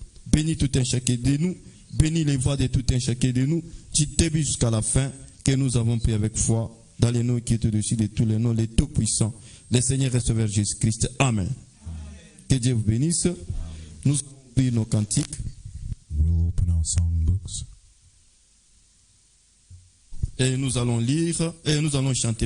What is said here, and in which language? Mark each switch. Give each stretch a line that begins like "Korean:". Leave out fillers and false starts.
French: Bénis tout un chacun de nous. Bénis les voix de tout un chacun de nous. Je te bénis jusqu'à la fin, que nous avons pris avec foi, dans les noms qui est au-dessus de tous les noms, les tout-puissants. Le Seigneur reste vers Jésus-Christ. Amen. Que Dieu vous bénisse. Nous allons ouvrir nos cantiques.
English: We'll open our songbooks.
French: Et nous allons lire, et nous allons chanter